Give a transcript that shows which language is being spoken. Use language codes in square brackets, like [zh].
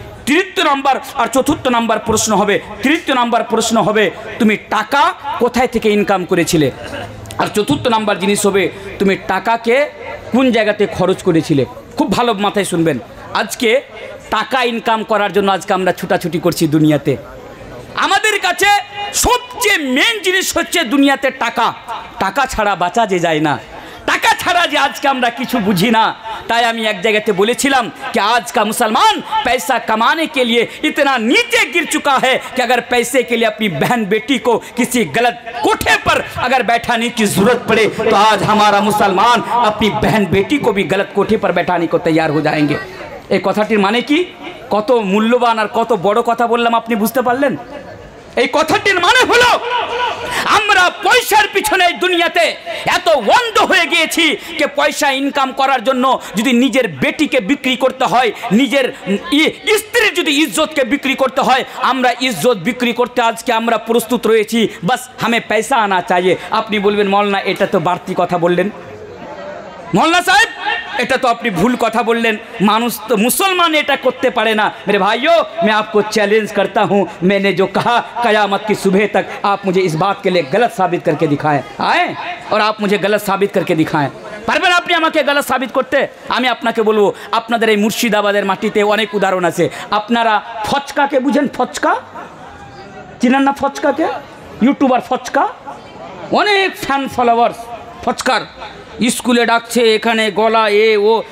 [bn] তৃতীয় নাম্বার আর চতুর্থ নাম্বার প্রশ্ন হবে, তৃতীয় নাম্বার প্রশ্ন হবে তুমি টাকা কোথায় থেকে ইনকাম করেছিলে, আর চতুর্থ নাম্বার জিনিস হবে তুমি টাকাকে কোন জায়গাতে খরচ করেছিলে। খুব ভালো মাথায় শুনবেন। আজকে টাকা ইনকাম করার জন্য আজকে আমরা ছুটাছুটি করছি দুনিয়াতে। আমাদের কাছে সবচেয়ে মেন জিনিস হচ্ছে দুনিয়াতে টাকা। টাকা ছাড়া বাঁচা যে যায় না, টাকা ছাড়া যে আজকে আমরা কিছু বুঝি না। তাই আমি এক জায়গাতে বলেছিলাম [hi] कि आज का मुसलमान पैसा कमाने के लिए इतना नीचे गिर चुका है कि अगर पैसे के लिए अपनी बहन बेटी को किसी गलत कोठे पर अगर बैठाने की जरूरत पड़े तो आज हमारा मुसलमान अपनी बहन बेटी को भी गलत कोठे पर बैठाने को तैयार हो जाएंगे। [bn] এই কথাটির মানে কি? কত মূল্যবান আর কত বড় কথা বললাম, আপনি বুঝতে পারলেন? এই কথাটির মানে হলো আমরা পয়সার পিছনে দুনিয়াতে এত অন্ধ হয়ে গিয়েছি যে পয়সা ইনকাম করার জন্য যদি নিজের বেটিকে বিক্রি করতে হয়, নিজের স্ত্রীর যদি ইজ্জতকে বিক্রি করতে হয়, আমরা ইজ্জত বিক্রি করতে আজকে আমরা প্রস্তুত রয়েছি। [hi] বাস হামে পয়সা আনা চাইয়ে। [bn] আপনি বলবেন মৌলানা এটা তো বাড়তি কথা বললেন, মৌলানা সাহেব এটা তো আপনি ভুল কথা বললেন, মানুষ তো মুসলমান এটা করতে পারে না। [hi] मेरे भाइयों मैं आपको चैलेंज करता हूँ, मैंने जो कहा क़यामत की सुबह तक आप मुझे इस बात के लिए गलत साबित करके दिखाएं आए, और आप मुझे गलत साबित करके दिखाएं। [bn] পারবেন আপনি আমাকে গলত সাবিত করতে? আমি আপনাকে বলবো, আপনাদের এই মুর্শিদাবাদের মাটিতে অনেক উদাহরণ আছে। আপনারা ফচকাকে বুঝেন? ফচকা চিনেন না? ফচকাকে ইউটিউবার ফচকা, অনেক ফ্যান ফলোয়ার্স ফচকার, স্কুলে ডাকছে এখানে গলা এ ও।